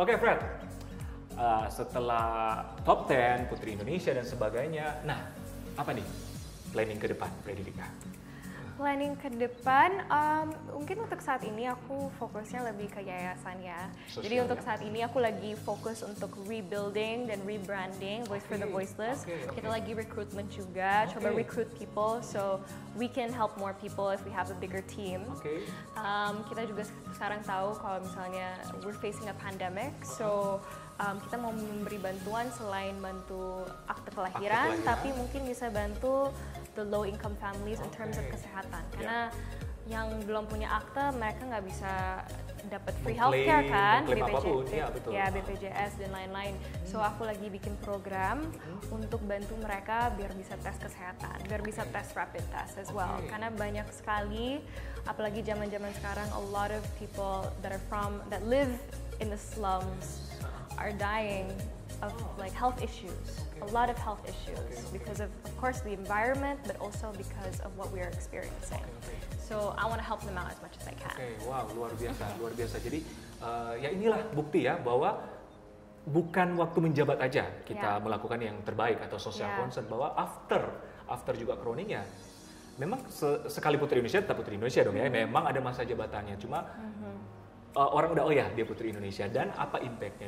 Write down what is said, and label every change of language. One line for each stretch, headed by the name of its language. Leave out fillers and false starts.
Indonesian: Oke, Fred, setelah top 10 Putri Indonesia dan sebagainya, nah apa nih planning ke depan Frederica? Planning ke depan, mungkin untuk saat ini aku fokusnya lebih ke yayasan ya. Jadi untuk saat ini aku lagi fokus untuk rebuilding dan rebranding Voice for the Voiceless. Kita lagi recruitment juga, coba
English: recruit people so we can help more people if we have a bigger team.
Indonesian: Kita juga sekarang tahu kalau misalnya
English: we're facing a pandemic,
Indonesian: so kita mau memberi bantuan selain bantu akte kelahiran, tapi mungkin bisa bantu
English: the low income families in terms of
Indonesian: kesehatan, karena yang belum punya akta mereka nggak bisa dapat free Mengklaim-
English: healthcare kan,
Indonesian: mengklaim apapun, ya, betul. ya BPJS dan lain-lain. So aku lagi bikin program untuk bantu mereka biar bisa tes kesehatan, biar bisa tes rapid test
English: as well.
Indonesian: Oke. Karena banyak sekali, apalagi zaman-zaman sekarang,
English: a lot of people that live in the slums are dying of like health issues, a lot of health issues because of course the environment, but also because of what we are experiencing. So I want to help them out as much as I can.
Indonesian: Oke, wow, luar biasa, luar biasa. Jadi ya inilah bukti ya bahwa bukan waktu menjabat aja kita Ya. melakukan yang terbaik atau social Ya. concern, bahwa after juga crowning-nya memang sekali Putri Indonesia tetap Putri Indonesia dong ya. Memang ada masa jabatannya, cuma orang udah oh ya dia Putri Indonesia dan apa impactnya.